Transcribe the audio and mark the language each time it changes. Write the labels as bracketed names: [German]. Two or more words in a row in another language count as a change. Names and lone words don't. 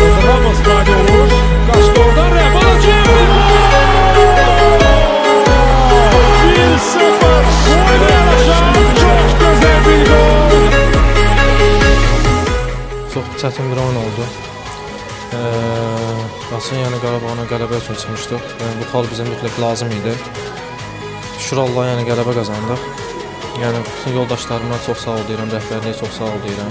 [Turkish] Ramos kaydı olur. Kaçtı oradan Rebal açıyor. 1-0. Oyuna yanaşan çok güzel bir gol. [Azerbaijani] Çox çətin bir oyun oldu. Aslında yəni Qarabağla qələbə üçün çıxmışdıq. Yəni bu xal bizə mütləq lazım idi. Şükür Allah, yəni qələbə qazandıq. Yəni bütün yoldaşlarıma çox sağ ol deyirəm, rəhbərliyə çox sağ ol deyirəm.